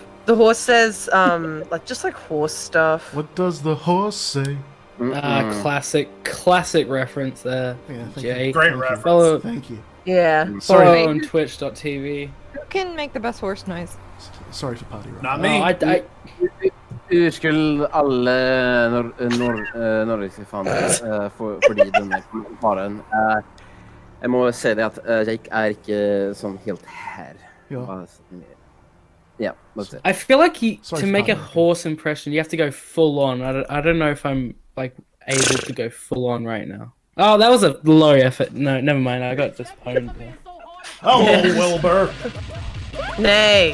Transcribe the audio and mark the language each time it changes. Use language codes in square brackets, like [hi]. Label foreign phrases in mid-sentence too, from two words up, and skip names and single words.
[en] The horse says, just like horse stuff. What does the horse say? Classic reference there. Yeah, Jay. Great reference. Thank you. Yeah. Sorry. On twitch.tv. Who can make the best horse noise? Sorry for party rock. Not me. [no] Unnskyld alle nordiske faner fordi denne kommentaren. Jeg må si det at Jake er ikke sånn helt her. [en] Yeah, that's it. I feel like to make a horse impression, you have to go full on. I don't know if I'm like able to go full on right now. Oh, that was a low effort. No, never mind. I got just pwned there. Oh, Wilbur. Nay.